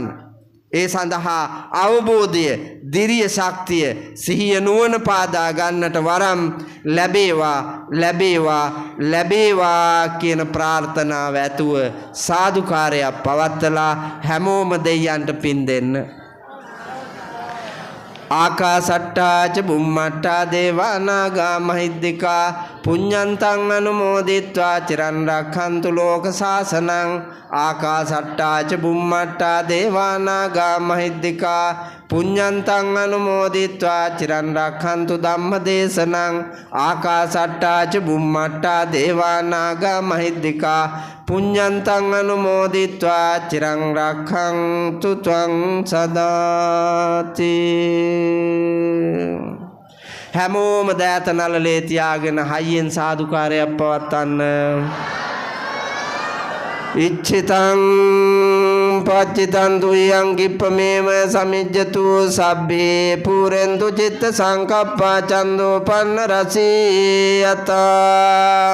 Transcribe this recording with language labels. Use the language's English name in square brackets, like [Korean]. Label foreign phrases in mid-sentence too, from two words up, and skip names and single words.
[Sinhala] ඒ සඳහා අවබෝධය, දිරිය ශක්තිය, සිහිය නුවණ පාදා ගන්නට වරම් ලැබේවා කියන ප්‍රාර්ථනාව ඇතුව සාදුකාරයක් පවත්වලා හැමෝම දෙයයන්ට පින් දෙන්න. [Pali] ආකාසට්ටා ච බුම්මට්ටා දේවා නාග මහිද්దికා පුඤ්ඤන්තං අනුමෝදිත්වා චිරන් රක්ඛන්තු ලෝක සාසනං. ආකාසට්ටා ච බුම්මට්ටා දේවා නාග මහිද්దికා පුඤ්ඤන්තං අනුමෝදිත්වා චිරන් රක්ඛන්තු ධම්ම දේශනං. ආකාසට්ටා ච බුම්මට්ටා දේවා නාග මහිද්దికා පුඤ්ඤන්තං අනුමෝදිත්වා චිරං රක්ඛන්තු ත්වං සදාති. [Sinhala] හැමෝම දෑත නළලේ තියාගෙන හයියෙන් සාදුකාරයක් පවත්වන්න. [Pali] ඉච්ඡිතං පච්චිතං දුයං කිප්පමේව සමිජ්ජතු සබ්බේ පුරෙන්තු චිත්ත සංකප්පා චන්දෝ පන්න රසීයතා.